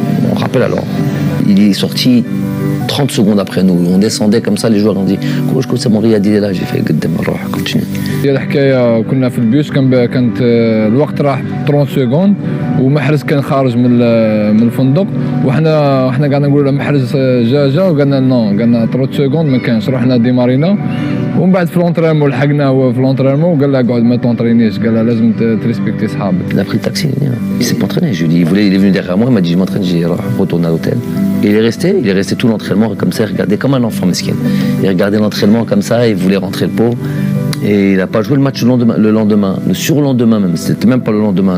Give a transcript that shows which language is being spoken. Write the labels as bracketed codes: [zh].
[fr] On rappelle alors, il est sorti 30 secondes après nous. On descendait comme ça, les joueurs ont dit « c'est mon Riyad, il est là ». J'ai fait « continue ». [ar] هي الحكايه كنا في البيوس كانت الوقت راح 30 سكوند ومحرز كان خارج من الفندق وحنا قاعدين نقولوا له محرز جا وقالنا نو قالنا 30 سكوند ما كانش رحنا ديمارينا ومن بعد في لونطرينمون لحقناه هو في لونطرينمون وقال له اقعد ما تونطرينيش قال له لازم تريسبكتي صحابك. [fr] Il a pris le taxi, il s'est pas entraîné. Je lui ai dit, il est venu derrière moi, il m'a dit je m'entraîne, j'ai retourné à l'hôtel. Et il est resté tout l'entraînement comme ça, il regardait comme un enfant mesquin. Il regardait l'entraînement comme ça, il voulait rentrer le pot. Et il n'a pas joué le match le lendemain, le surlendemain même, c'était même pas le lendemain.